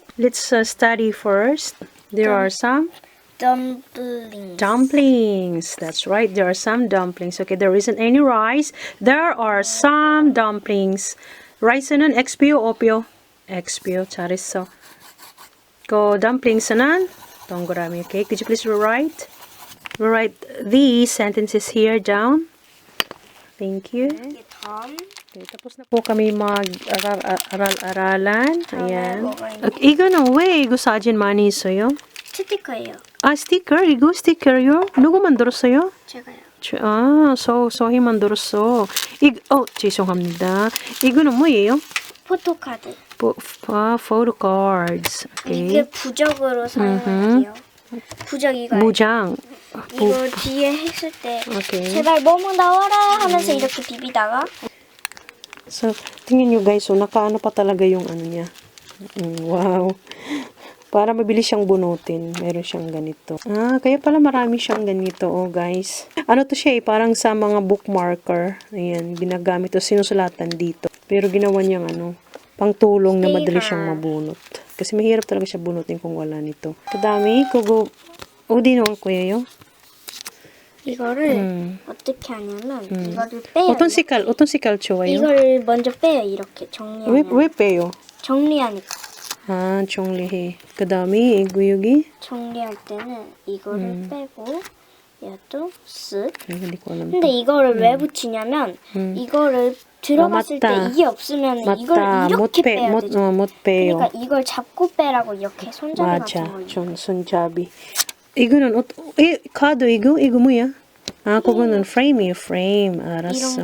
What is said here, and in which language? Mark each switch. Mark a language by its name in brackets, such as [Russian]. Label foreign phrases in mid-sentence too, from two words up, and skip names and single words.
[English] Let's study first. There are some dumplings. That's right. There are some dumplings. Okay, there isn't any rice. There are some dumplings. [Korean] Rice는 XPO, OPO. XPO, 잘했어. [English] Go dumplings [Korean] 는 동그라미. [English] Okay, could you please rewrite these sentences here down? Thank you. [Filipino] Okay, tapos na po kami mag-aral-aralan. Ayan. [Korean] 이거는 왜 이거 사진 많이 있어요? 스티커예요. 스티커? 이거 스티커요? 누구 만들었어요? 제가요. 소희 만들었어. 죄송합니다. 이거는 뭐예요? 포토카드. [English] photo cards. Okay. [Korean] 이게 부적으로 사용할게요. 부적 이거. 무장. 이거 뒤에 했을 때 Okay. 제발 뭐뭐 나와라 하면서 이렇게 비비다가 [Filipino] So, tingnan nyo guys, so nakaano pa talaga yung ano niya. Wow. Para mabilis siyang bunutin, meron siyang ganito. Kaya pala marami siyang ganito, oh guys. Ano to siya parang sa mga bookmarker. Ayan, ginagamit to, sinusulatan dito. Pero ginawa niyang pangtulong na madali siyang mabunot. Kasi mahirap talaga siya bunutin kung wala nito. Kadami, [Korean] kugo. 어디 넣을 거예요? 이거를 어떻게 하냐면 이거를 빼요. 어떤 색깔 좋아요? 이걸 먼저 빼요. 이렇게 정리하면. 왜 빼요? 정리하니까. 정리해. 그 다음에 이거 여기? 정리할 때는 이거를 빼고 얘도 쓱. [Filipino] hindi ko alam. [Korean] 근데 이거를 왜 붙이냐면 이거를 들어갔을 때 맞다. 이게 없으면 맞다. 이걸 이렇게 빼야 되죠. 못 빼요. 그러니까 이걸 잡고 빼라고 이렇게 손잡이 맞아. 같은 거. 좀 손잡이. 이거는 카드 이거 뭐야? 그거는 프레임이에요. 프레임. 알았어.